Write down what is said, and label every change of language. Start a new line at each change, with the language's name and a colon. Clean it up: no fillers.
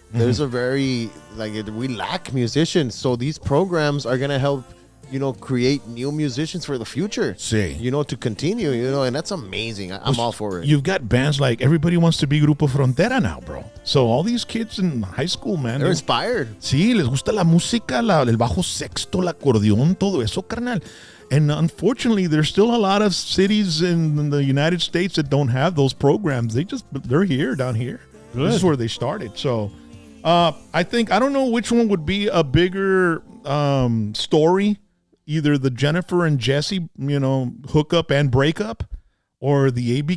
English: Mm-hmm. There's a we lack musicians. So these programs are going to help create new musicians for the future.
Spanish: Sí.
English: To continue, and that's amazing. I'm all for it. You've got bands like everybody wants to be Grupo Frontera now, bro. So all these kids in high school, man, They're inspired.
Spanish: Sí, les gusta la música, el bajo sexto, el acordeón, todo eso, carnal.
English: And unfortunately, there's still a lot of cities in the United States that don't have those programs. They're here, down here. Good. This is where they started. So I don't know which one would be a bigger story, either the Jennifer and Jesse, hookup and breakup, or the A.B.